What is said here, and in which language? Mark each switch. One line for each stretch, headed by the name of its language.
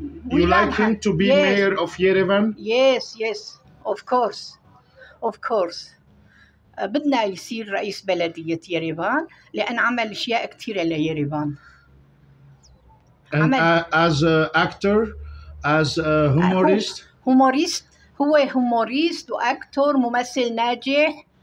English: You like him to be mayor of Yerevan? Yes, yes, of course, of course.
Arabic: بدنا يصير رئيس بلدية يريفان لأن عمل أشياء كثيرة ليريفان.
English: And as an actor, as a humorist? humorist.
Arabic: هو humorist وأكتور ممثل ناجح.